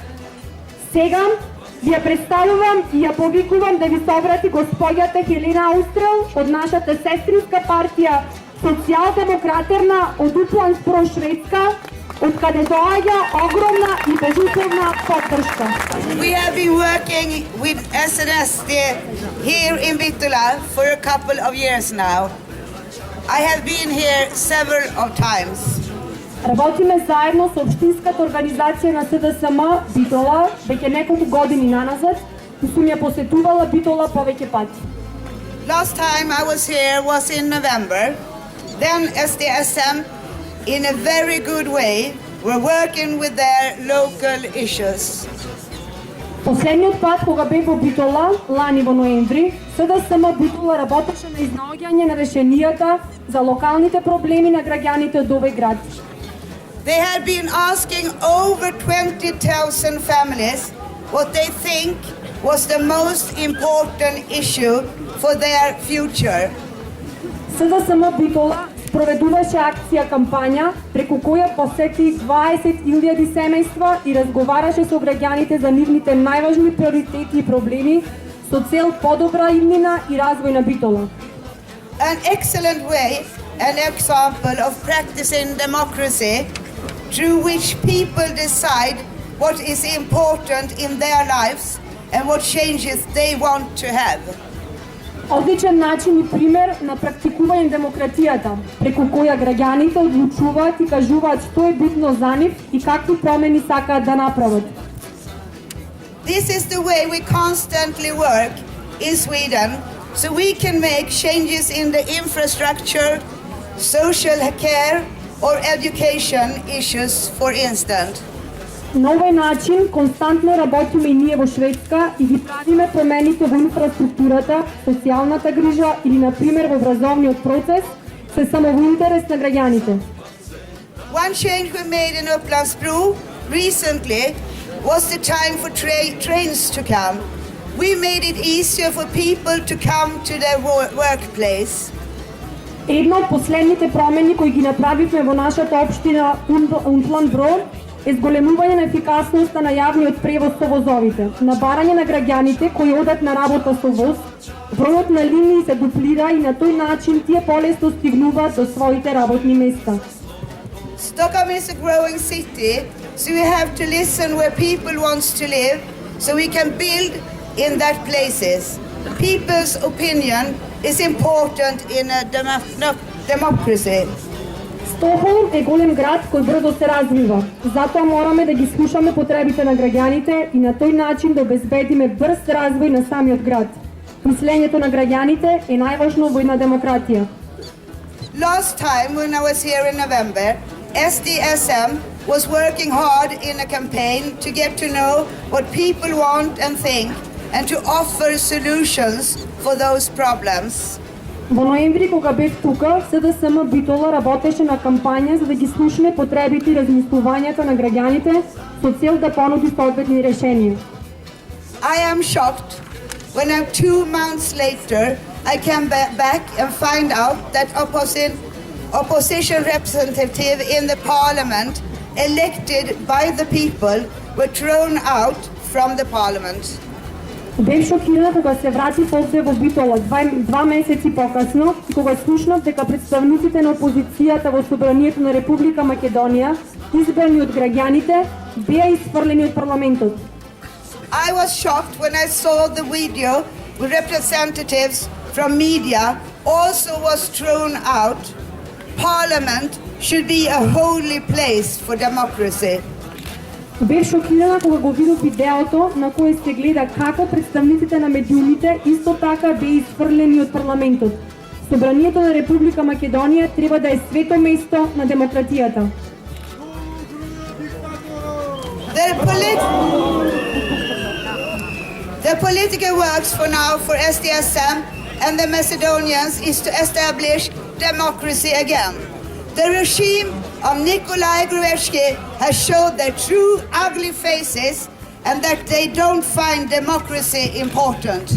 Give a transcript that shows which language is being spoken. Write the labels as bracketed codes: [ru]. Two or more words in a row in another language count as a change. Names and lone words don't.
[mk] Сега ви ја представувам и ја повикувам да ви се обрати господјата Хелена Аустрел од нашата сестринска партија Социјалдемократерна од Upplands-Bro, Шведска, од каде доаѓа огромна и безусловна поддршка. [en] We have been working with SNS here in Vittula for a couple of years now. I have been here several of times. [mk] Работиме заедно со општинската организација на СДСМ Битола веќе неколку години наназад и сум ја посетувала Битола повеќе пати. [en] Last time I was here was in November. Then SDSM, in a very good way, were working with their local issues. [mk] Последниот пат кога бев во Битола, лани во ноември, СДСМ Битола работеше на изнаоѓање на решенијата за локалните проблеми на граѓаните од овој град. [en] They had been asking over 20,000 families what they think was the most important issue for their future. [mk] СДСМ Битола проведуваше акција кампања преку која посети 20.000 семејства и разговараше со граѓаните за нивните најважни приоритети и проблеми со цел подобра иднина и развој на Битола. [en] An excellent way, an example of practicing democracy through which people decide what is important in their lives and what changes they want to have. [mk] Одличен начин и пример на практикување демократијата, преку која граѓаните одлучуваат и кажуваат што е битно за нив и какви промени сакаат да направат. [en] This is the way we constantly work in Sweden, so we can make changes in the infrastructure, social care or education issues, for instance. [mk] На овој начин константно работиме и ние во Шведска и ги правиме промените во инфраструктурата, социјалната грижа или, например, во образовниот процес, се само во интерес на граѓаните. [en] One change we made in Upplands-Bro recently was the time for trains to come. We made it easier for people to come to their workplace. [mk] Една од последните промени кои ги направивме во нашата општина Upplands-Bro е зголемување на ефикасноста на јавниот превоз со возовите, набарање на граѓаните кои одат на работа со воз, бројот на линии се дуплира и на тој начин тие полесно стигнуваат до своите работни места. [en] Stockholm is a growing city, so we have to listen where people wants to live, so we can build in that places. People's opinion is important in a democracy. [mk] Стокхолм е голем град кој брзо се развива. Затоа мораме да ги слушаме потребите на граѓаните и на тој начин да обезбедиме брз развој на самиот град. Мислењето на граѓаните е најважно во една демократија. [en] Last time when I was here in November, SDSM was working hard in a campaign to get to know what people want and think and to offer solutions for those problems. [mk] Во ноември кога бев тука, СДСМ Битола работеше на кампања за да ги слушне потребите и размислувањата на граѓаните со цел да понуди соодветни решенија. [en] I am shocked when 2 months later I came back and find out that opposition representative in the parliament elected by the people were thrown out from the parliament. [mk] Бев шокирана кога се вратив овде во Битола 2 месеци покасно и кога слушнав дека представниците на опозицијата во Собранието на Република Македонија, избрани од граѓаните, беа исфрлени од парламентот. [en] I was shocked when I saw the video with representatives from media also was thrown out. Parliament should be a holy place for democracy. [mk] Бев шокирана кога го видов видеото на кое се гледа како представниците на медиумите исто така беа исфрлени од парламентот. Собранието на Република Македонија треба да е свето место на демократијата. [en] The political works for now for SDSM and the Macedonians is to establish democracy again. The regime of Nikolai Gruevski has showed their true ugly faces and that they don't find democracy important.